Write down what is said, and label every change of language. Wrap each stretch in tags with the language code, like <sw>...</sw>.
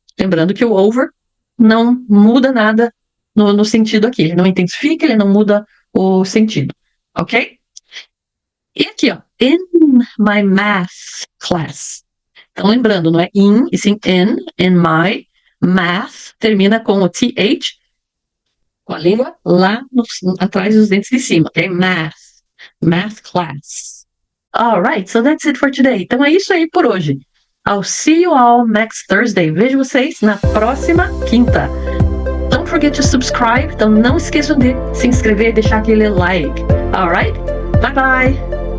<pt>Lembrando que o over não muda nada no sentido aqui. Ele não intensifica, ele não muda o sentido. Ok? E aqui, ó.</pt> <en>In my math class.</en> <pt>Então, lembrando, não é in, e sim in my math. Termina com o th, com a língua lá atrás dos dentes de cima.</pt> <en>Ok? Math class. Alright, so that's it for today.</en> <pt>Então é isso aí por hoje.</pt> <en>I'll see you all next Thursday.</en> <pt>Vejo vocês na próxima quinta.</pt> <en>Don't forget to subscribe.</en> <pt>Então não esqueçam de se inscrever e deixar aquele like.</pt> <en>Alright? Bye bye!</en>